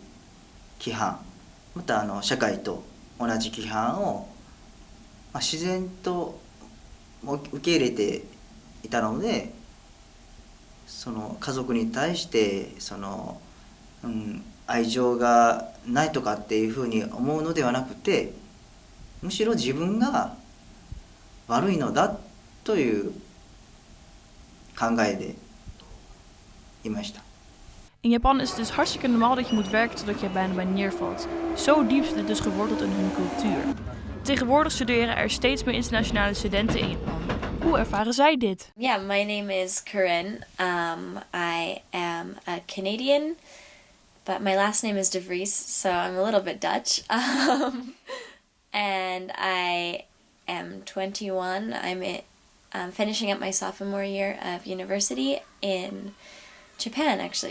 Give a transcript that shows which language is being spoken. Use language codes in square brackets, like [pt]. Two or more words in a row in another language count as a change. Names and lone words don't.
[ja] 規範、また社会と同じ規範を自然と受け入れていたので、その家族に対してその、愛情がないとかっていうふうに思うのではなくて、むしろ自分が悪いのだという考えでいました。 [nl] In Japan is het dus hartstikke normaal dat je moet werken totdat je er bijna bij neervalt. Zo diep zit het dus geworteld in hun cultuur. Tegenwoordig studeren er steeds meer internationale studenten in Japan. Hoe ervaren zij dit? [en] Yeah, my name is Corinne. I am a Canadian, but my last name is De Vries, so I'm a little bit Dutch. And I am 21. I'm finishing up my sophomore year of university in Japan, actually.